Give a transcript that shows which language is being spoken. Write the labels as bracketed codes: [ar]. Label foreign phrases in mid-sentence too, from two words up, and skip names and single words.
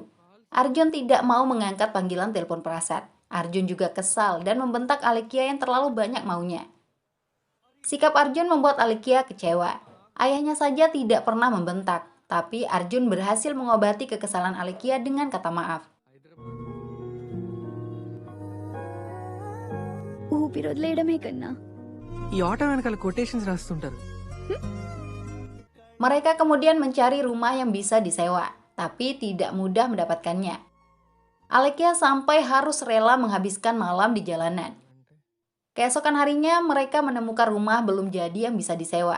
[id] Arjun tidak mau mengangkat panggilan telepon Prasad. Arjun juga kesal dan membentak Alekia yang terlalu banyak maunya. Sikap Arjun membuat Alekia kecewa. Ayahnya saja tidak pernah membentak, tapi Arjun berhasil mengobati kekesalan Alekia dengan kata maaf. [te] ఊపిరొదిలేయడమే కన్నా ఈ ఆటో వెనకాల కొటేషన్స్ రాస్తుంటారు. [id] Mereka kemudian mencari rumah yang bisa disewa, tapi tidak mudah mendapatkannya. Alekia sampai harus rela menghabiskan malam di jalanan. Keesokan harinya, mereka menemukan rumah belum jadi yang bisa disewa.